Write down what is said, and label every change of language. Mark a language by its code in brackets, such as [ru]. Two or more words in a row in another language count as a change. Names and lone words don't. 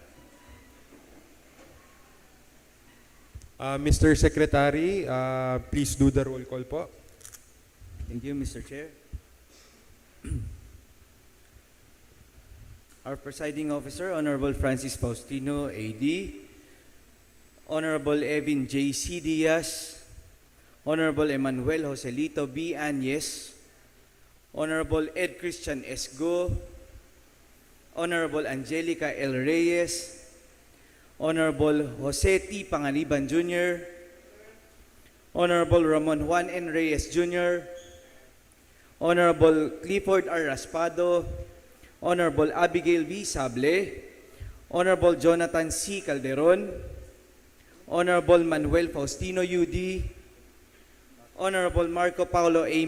[en] Mr. Secretary, please do the roll call po. Thank you, Mr. Chair. Our presiding officer, Honorable Francis Faustino, AD, Honorable Evin J.C. Diaz, Honorable Emmanuel Joselito B. Anyes, Honorable Ed Christian Esgo, Honorable Angelica L. Reyes, Honorable Jose T. Panganiban Jr., Honorable Ramon Juan N. Reyes Jr., Honorable Clifford R. Raspado, Honorable Abigail V. Sable, Honorable Jonathan C. Calderon, Honorable Manuel Faustino UD, Honorable Marco Paulo A.